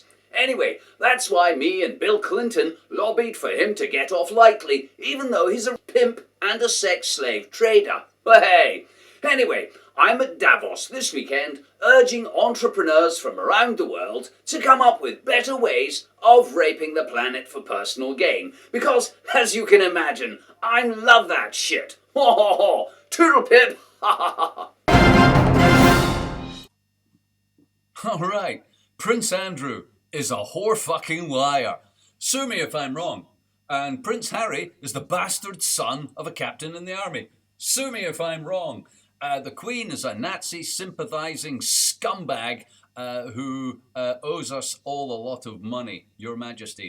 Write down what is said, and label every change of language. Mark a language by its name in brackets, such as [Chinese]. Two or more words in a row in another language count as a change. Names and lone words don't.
[English] Anyway, that's why me and Bill Clinton lobbied for him to get off lightly, even though he's a pimp and a sex slave trader. But hey, anyway, I'm at Davos this weekend urging entrepreneurs from around the world to come up with better ways of raping the planet for personal gain. Because, as you can imagine, I love that shit. Ho ho ho! Toodle pip! Ha ha ha! All right, Prince Andrew is a whore-fucking liar. Sue me if I'm wrong. And Prince Harry is the bastard son of a captain in the army. Sue me if I'm wrong. The Queen is a Nazi-sympathising scumbag who owes us all a lot of money, Your Majesty.